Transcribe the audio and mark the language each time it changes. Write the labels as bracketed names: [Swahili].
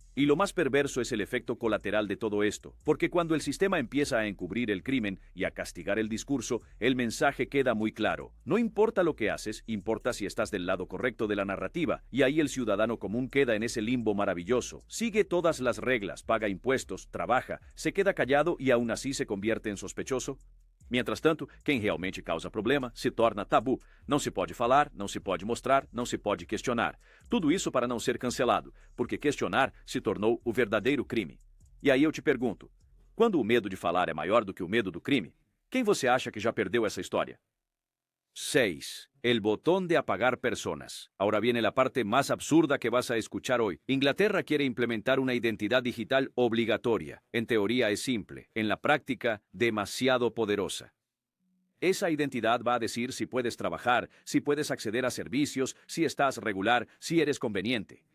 [Spanish] Y lo más perverso es el efecto colateral de todo esto, porque cuando el sistema empieza a encubrir el crimen y a castigar el discurso, el mensaje queda muy claro. No importa lo que haces, importa si estás del lado correcto de la narrativa, y ahí el ciudadano común queda en ese limbo maravilloso. Sigue todas las reglas, paga impuestos, trabaja, se queda callado y aún así se convierte en sospechoso. Mientras tanto, [Portuguese] quem realmente causa problema se torna tabu. Não se pode falar, não se pode mostrar, não se pode questionar. Tudo isso para não ser cancelado, porque questionar se tornou o verdadeiro crime. E aí eu te pergunto, quando o medo de falar é maior do que o medo do crime, quem você acha que já perdeu essa história? 6. [Spanish] El botón de apagar personas. Ahora viene la parte más absurda que vas a escuchar hoy. Inglaterra quiere implementar una identidad digital obligatoria. En teoría es simple, en la práctica demasiado poderosa. Esa identidad va a decir si puedes trabajar, si puedes acceder a servicios, si estás regular, si eres conveniente.